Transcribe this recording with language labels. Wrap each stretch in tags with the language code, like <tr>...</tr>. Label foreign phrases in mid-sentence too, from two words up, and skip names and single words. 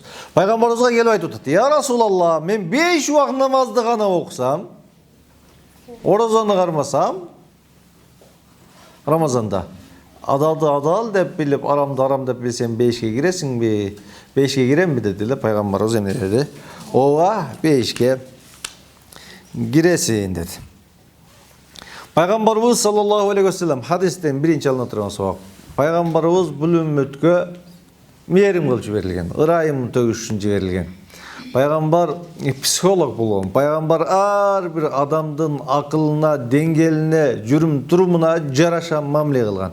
<ky>Пайгамбарыбызга келип айтып атат: "Я Расулалла, мен 5 убакыт намазды гана окусам, орозону кармасам, Рамазанда адалды адал деп билип, арамды арам деп билсем 5'e киресиңби? 5'e киремби?" дедилер. Пайгамбарыбыз эмне деди? Ооба, 5'e киресиң деди. Пайгамбарыбыз</ky> <ar>صلى الله عليه وسلم</ar> <ky>хадистен биринчи алына турган сабак. Пайгамбарыбыз бул үммөткө мээрим кылып жиберилген, ырайым төгүш үчүн жиберилген. Пайгамбар психолог болгон. Пайгамбар ар бир адамдын акылына, деңгээлине, жүрүм турумуна жараша мамиле кылган.</ky>